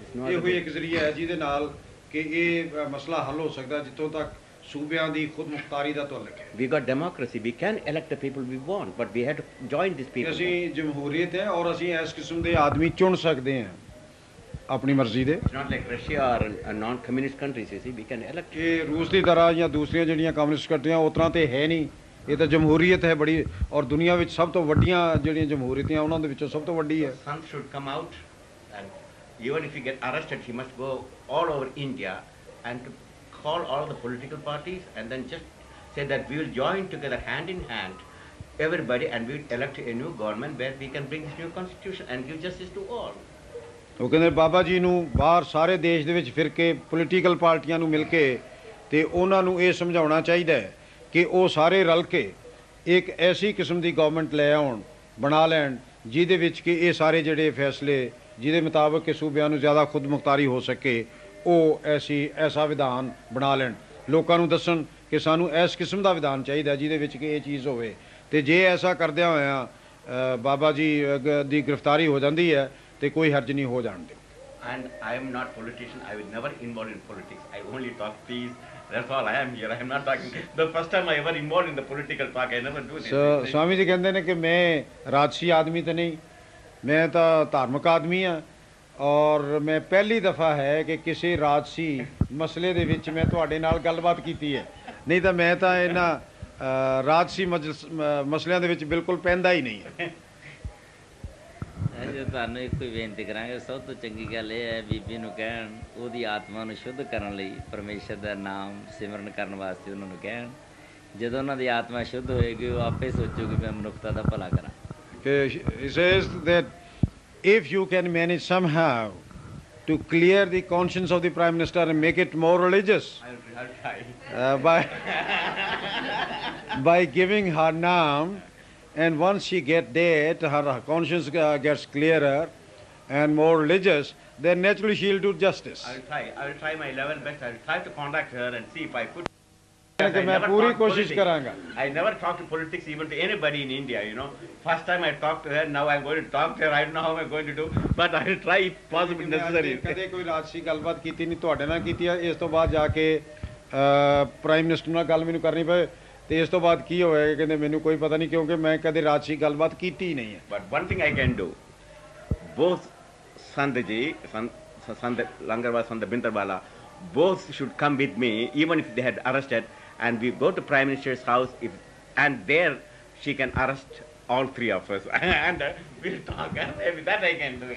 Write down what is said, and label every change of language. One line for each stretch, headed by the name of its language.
Punjabi: ਇਹ ਹੋਈ ਇੱਕ ਜ਼ਰੀਆ ਹੈ ਜਿਹਦੇ ਨਾਲ ਕਿ ਇਹ ਮਸਲਾ ਹੱਲ ਹੋ ਸਕਦਾ ਜਿੱਥੋਂ ਤੱਕ ਸੂਬਿਆਂ ਦੀ ਖੁਦਮੁਖਤਾਰੀ ਦਾ ਤਾਲੁਕ ਹੈ।
English: We got democracy. We can elect the people we want, but we have to join these people.
Punjabi: ਅਸੀਂ ਜਮਹੂਰੀਅਤ ਹੈ ਔਰ ਅਸੀਂ ਇਸ ਕਿਸਮ ਦੇ ਆਦਮੀ ਚੁਣ ਸਕਦੇ ਹਾਂ ਆਪਣੀ ਮਰਜ਼ੀ ਦੇ।
English: It's not like Russia or non-communist countries, you see, we can elect.
Punjabi: ਇਹ ਰੂਸ ਦੀ ਤਰ੍ਹਾਂ ਜਾਂ ਦੂਸਰੀਆਂ ਜਿਹੜੀਆਂ ਕਮਿਊਨਿਸਟ ਕੰਟਰੀਆਂ ਉਸ ਤਰ੍ਹਾਂ ਤੇ ਹੈ ਨਹੀਂ, ਇਹ ਤਾਂ ਜਮਹੂਰੀਅਤ ਹੈ ਬੜੀ ਔਰ ਦੁਨੀਆ ਵਿੱਚ ਸਭ ਤੋਂ ਵੱਡੀਆਂ ਜਿਹੜੀਆਂ ਜਮਹੂਰੀਅਤਾਂ ਉਹਨਾਂ ਦੇ ਵਿੱਚੋਂ ਸਭ ਤੋਂ ਵੱਡੀ ਹੈ।
English: Son should come out and even if he get arrested, he must go all over India and to call all the political parties and then just say that we will join together hand in hand, everybody, and we will elect a new government where we can bring this new constitution and give justice to all.
Punjabi: ਉਹ ਕਹਿੰਦੇ ਬਾਬਾ ਜੀ ਨੂੰ ਬਾਹਰ ਸਾਰੇ ਦੇਸ਼ ਦੇ ਵਿੱਚ ਫਿਰ ਕੇ political ਪਾਰਟੀਆਂ ਨੂੰ ਮਿਲ ਕੇ ਤੇ ਉਹਨਾਂ ਨੂੰ ਇਹ ਸਮਝਾਉਣਾ ਚਾਹੀਦਾ ਹੈ ਕਿ ਉਹ ਸਾਰੇ ਰਲ ਕੇ ਇੱਕ ਐਸੀ ਕਿਸਮ ਦੀ ਗਵਰਨਮੈਂਟ ਲੈ ਆਉਣ ਬਣਾ ਲੈਣ ਜਿਹਦੇ ਵਿੱਚ ਕਿ ਇਹ ਸਾਰੇ ਜਿਹੜੇ ਫੈਸਲੇ ਜਿਹਦੇ ਮੁਤਾਬਕ ਕਿ ਸੂਬਿਆਂ ਨੂੰ ਜ਼ਿਆਦਾ ਖੁਦਮੁਖਤਾਰੀ ਹੋ ਸਕੇ ਉਹ ਐਸਾ ਵਿਧਾਨ ਬਣਾ ਲੈਣ ਲੋਕਾਂ ਨੂੰ ਦੱਸਣ ਕਿ ਸਾਨੂੰ ਇਸ ਕਿਸਮ ਦਾ ਵਿਧਾਨ ਚਾਹੀਦਾ ਜਿਹਦੇ ਵਿੱਚ ਕਿ ਇਹ ਚੀਜ਼ ਹੋਵੇ ਤੇ ਜੇ ਐਸਾ ਕਰਦਿਆਂ ਹੋਇਆਂ ਬਾਬਾ ਜੀ ਦੀ ਗ੍ਰਿਫਤਾਰੀ ਹੋ ਜਾਂਦੀ ਹੈ ਤੇ ਕੋਈ ਹਰਜ ਨਹੀਂ ਹੋ ਜਾਣ ਦਿਓ।
English: And I am not politician. I will never involve in politics. I only talk peace. That's all I am here. I am not talking. The first time I ever involved in the political talk, I never do this.
Hindi: Swami ji कहते हैं कि
Punjabi: मैं राजसी आदमी तो नहीं, मैं तो धार्मिक आदमी हाँ और मैं पहली दफ़ा है कि किसी राजसी मसले दे विच मैं तुहाडे नाल गलबात कीती है, नहीं तो मैं तो इन्हां राजसी मसलियां दे विच बिल्कुल पैंदा ही नहीं है। ਜੋ ਤੁਹਾਨੂੰ ਇੱਕ ਹੀ ਬੇਨਤੀ ਕਰਾਂਗੇ, ਸਭ ਤੋਂ ਚੰਗੀ ਗੱਲ ਇਹ ਹੈ ਬੀਬੀ ਨੂੰ ਕਹਿਣ ਉਹਦੀ ਆਤਮਾ ਨੂੰ ਸ਼ੁੱਧ ਕਰਨ ਲਈ ਪਰਮੇਸ਼ਰ ਦਾ ਨਾਮ ਸਿਮਰਨ ਕਰਨ ਵਾਸਤੇ ਉਹਨਾਂ ਨੂੰ ਕਹਿਣ। ਜਦੋਂ ਉਹਨਾਂ ਦੀ ਆਤਮਾ ਸ਼ੁੱਧ ਹੋਏਗੀ ਉਹ ਆਪੇ ਸੋਚੂਗੀ ਮੈਂ ਮਨੁੱਖਤਾ ਦਾ ਭਲਾ ਕਰਾਂ।
English: He says that if you can manage somehow to clear the conscience of the Prime Minister and make it more religious I'll try. By giving her naam, and once she get that, her conscience gets clearer and more religious, then naturally she'll do justice. I will try my level best. I will try to contact her and see if I could.
Punjabi: मैं पूरी कोशिश करांगा।
English: I never talk to politics even to anybody in India, you know. First time I talked to her, now I'm going to talk to her. I don't know how I'm going to do, but I will try if possible necessary.
Punjabi: ਕਦੇ ਕੋਈ ਰਾਜਸੀ ਗੱਲਬਾਤ ਕੀਤੀ ਨਹੀਂ, ਤੁਹਾਡੇ ਨਾਲ ਕੀਤੀ ਹੈ। ਇਸ ਤੋਂ ਬਾਅਦ ਜਾ ਕੇ ਪ੍ਰਾਈਮ ਮਿਨਿਸਟਰ ਨਾਲ ਗੱਲ ਮੈਨੂੰ ਕਰਨੀ ਪਏ ਤੇ ਇਸ ਤੋਂ ਬਾਅਦ ਕੀ ਹੋਇਆ ਕਹਿੰਦੇ ਮੈਨੂੰ ਕੋਈ ਪਤਾ ਨਹੀਂ ਕਿਉਂਕਿ ਮੈਂ ਕਦੇ ਰਾਜਸੀ ਗੱਲਬਾਤ ਕੀਤੀ ਹੀ ਨਹੀਂ ਹੈ।
English: But one thing I can do, both Sandji, Sand Langarwala, Sand Bintarwala, both should come with me, even if they had arrested, and we go to Prime Minister's house, and there she can arrest all three of us, and we'll talk, and maybe that I can do.